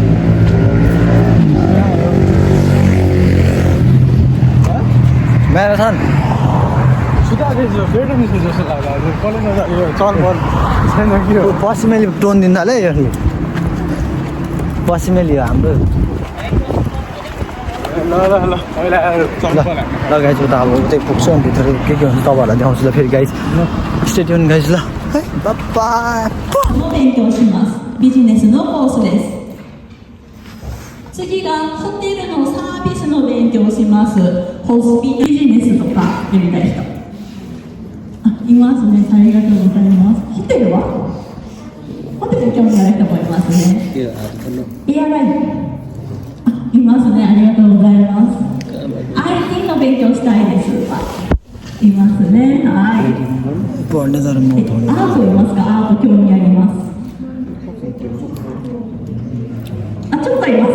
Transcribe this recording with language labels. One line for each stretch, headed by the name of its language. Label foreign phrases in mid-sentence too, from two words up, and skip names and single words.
Nepali: म्याराथन पश्चिमेली टोन दिनु थाल्यो यसले पश्चिमेली हो हाम्रो ल गाइज उता अब उतै पुग्छ अनि भित्र के हुन्छ तपाईँहरूलाई देखाउँछु ल फेरि गाइज
English: stadium guys
Nepali: ल
Japanese: ビジネスのコースです。次がホテルのサービスの勉強をします。ホスピビジネスとかやりたい人。いますね。ありがとうございます。ホテルは？ホテル興味ある人もいますね。エアライン。いますね。ありがとうございます。IT の勉強したいです。いますね。はい。
Nepali: पढ्ने तर म
Japanese: アートいますか？アート興味あります。あ、ちょっといます。